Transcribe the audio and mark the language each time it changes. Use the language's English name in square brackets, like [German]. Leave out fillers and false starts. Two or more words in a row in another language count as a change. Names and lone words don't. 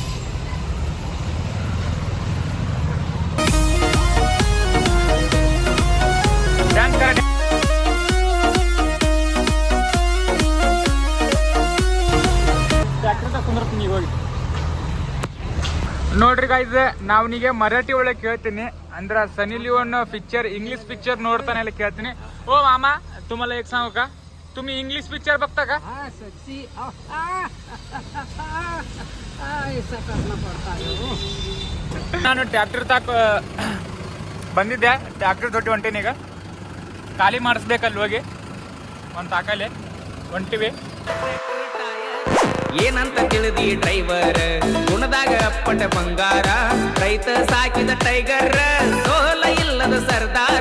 [Kannada] ಹೋಗಿ ನೋಡ್ರಿ ಗಾಯ್ಸ್, ನಾವನಿಗೆ ಮರಾಠಿ ಒಳಗೆ ಕೇಳ್ತೀನಿ. ಅಂದ್ರ ಸनी लिओन [English] picture English picture [Kannada] ನೋಡ್ತಾನೆ ಇಲ್ಲ ಕೇಳ್ತೀನಿ. [Marathi] ओ मामा तुम्हाला एक सांगू का, तुम्ही [English] English picture [Marathi] बघता का? [Kannada] ನಾನು ಟ್ರ್ಯಾಕ್ಟರ್ ತಾಕ ಬಂದಿದ್ದೆ, ಟ್ರ್ಯಾಕ್ಟರ್ ತೊಟ್ಟಿ ಹೊಂಟೀನಿ. ಈಗ ಖಾಲಿ ಮಾಡಿಸ್ಬೇಕಲ್ಲಿ ಹೋಗಿ ಒಂದು ತಾಕಲೆ ಹೊಂಟಿವಿ. ಏನಂತ ತಿಳಿದಿ ಡ್ರೈವರ್, ಗುಣದಾಗ ಅಪ್ಪಟ ಬಂಗಾರ, ರೈತ ಸಾಕಿದ ಟೈಗರ್, ಸೋಲ ಇಲ್ಲದ ಸರ್ದಾರ.